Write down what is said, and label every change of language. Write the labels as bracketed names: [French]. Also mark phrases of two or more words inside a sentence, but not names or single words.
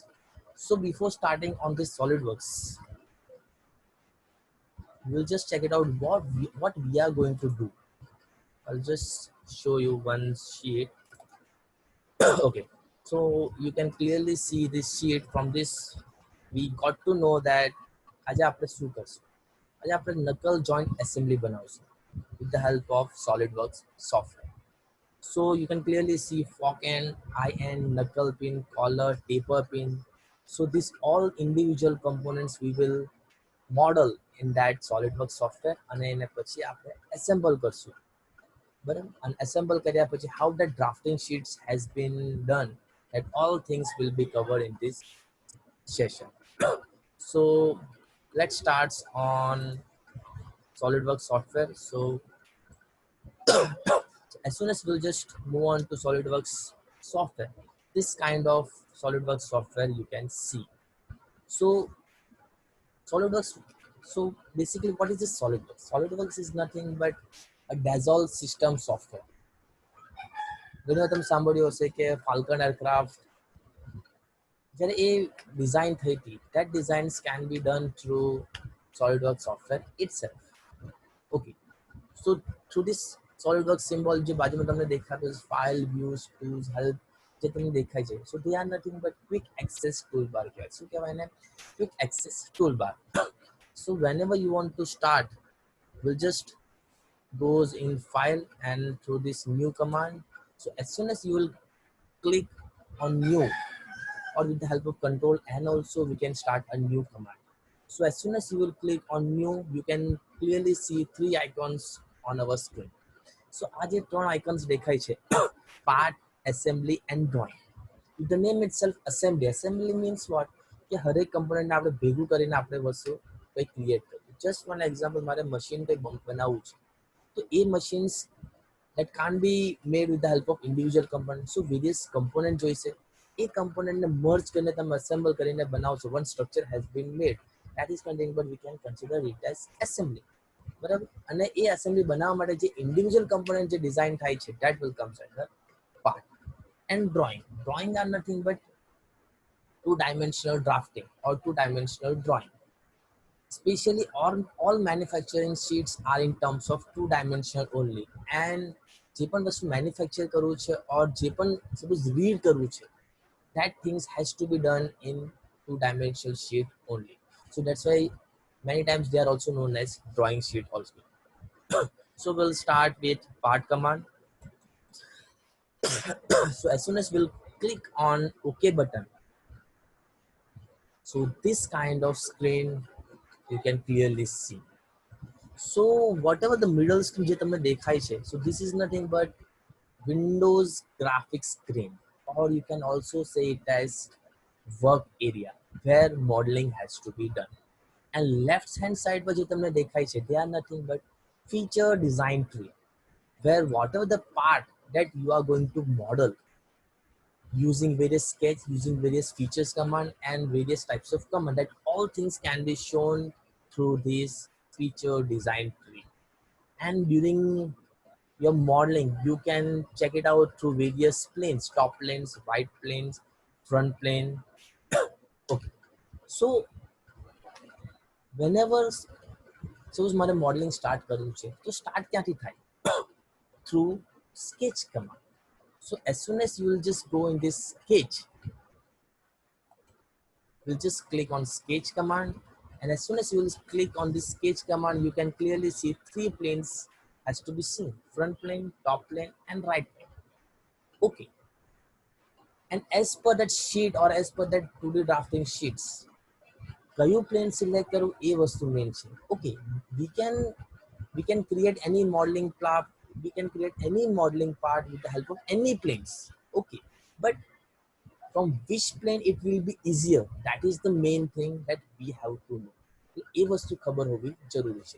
[English] So before starting on this SolidWorks, we'll just check it out what we are going to do. I'll just show you one sheet. Okay, so you can clearly see this sheet. From this we got to know that [Gujarati] આજે આપણે શું કરશું. આજે આપણે [English] knuckle joint assembly બનાવશું with the help of SolidWorks software. So you can clearly see fork end, eye end, knuckle pin, collar, taper pin. So these all individual components we will model in that SolidWorks software [Gujarati] અને એને પછી આપણે assemble કરશું. બરાબર, [English] and assemble [Gujarati] કર્યા પછી [English] how the drafting sheets has been done, that all things will be covered in this session. So let's start on SolidWorks software. So as soon as we'll just move on to SolidWorks software, this kind of SolidWorks software you can see. So SolidWorks, so basically what is this SolidWorks? SolidWorks is nothing but a Dassault system software. [Gujarati] ઘણી વાર તમે સાંભળ્યું હશે કે ફાલ્કન એરક્રાફ્ટ જ્યારે એ ડિઝાઇન થઈ હતી, [English] that designs can be done through SolidWorks software itself. Okay, so through this SolidWorks symbol [Gujarati] જે બાજુમાં તમને દેખાતો છે [English] file views tools help [Gujarati] જે તમને દેખાય છે, [English] so they are nothing but quick access toolbar [Gujarati] કહેવાય. શું કહેવાય એને? [English] Quick access toolbar. So whenever you want to start, we'll just goes in file and through this new command. So as soon as you will click on new, or with the help of control and also we can start a new command. So as soon as you will click on new, you can clearly see three icons on our screen. [Gujarati] So આ જે ત્રણ icons દેખાય છે, [English] part, assembly and drawing. With the name itself, assembly means what? [Gujarati] કે હરેક component આપણે ભેગું કરીને આપણે વસ્તુ કંઈ ક્રિએટ કરવું. [English] Just one example, [Gujarati] મારે મશીન કંઈ બનાવવું છે, તો એ [English] machines that can't be made with the help of individual components. So various component [Gujarati] જોઈશે, એ component ને merge કરીને તમે assemble કરીને બનાવશો. [English] One structure has been made, that is nothing but we can consider it as assembly. [Gujarati] બરાબર, અને એ assembly બનાવવા માટે જે [English] individual component [Gujarati] જે design થાય છે, [English] that will come under part. And drawing are nothing but two-dimensional drafting or two-dimensional drawing. Especially all manufacturing sheets are in terms of two-dimensional only, and [Gujarati] જે પણ વસ્તુ manufacture કરવું છે [English] or [Gujarati] જે પણ [English] suppose read [Gujarati] કરવું છે, [English] that things has to be done in two-dimensional sheet only. So that's why many times they are also known as drawing sheet also. So we'll start with part command. So as soon as we'll click on OK button, so this kind of screen you can clearly see. So whatever the middle screen [Gujarati] જે તમને દેખાય છે, [English] so this is nothing but Windows graphics screen, or you can also say it as work area where modeling has to be done. And left hand side [Gujarati] પર જે તમને દેખાય છે, [English] they are nothing but feature design tree, where whatever the part that you are going to model using various sketch, using various features command and various types of command, that all things can be shown through this feature design tree. And during your modeling, you can check it out through various planes, top planes, right planes, front plane. Okay, so whenever [Gujarati] સપોઝ મારે [English] modeling start [Gujarati] કરવું છે તો સ્ટાર્ટ ક્યાંથી થાય? [English] થ્રુ sketch command. So as soon as you will just go in this sketch, you'll just click on sketch command, and as soon as you will click on this sketch command, you can clearly see three planes has to be seen: front plane, top plane, and right plane. Okay, and as per that sheet or as per that 2D drafting sheets, [Gujarati] કયું [English] plane select [Gujarati] કરવું એ વસ્તુ main છે. [English] Okay, we can create any modeling part, we can create any modeling part with the help of any planes. Okay, but from which plane it will be easier, that is the main thing that we have to know. [Gujarati] એ વસ્તુ ખબર હોવી જરૂરી છે.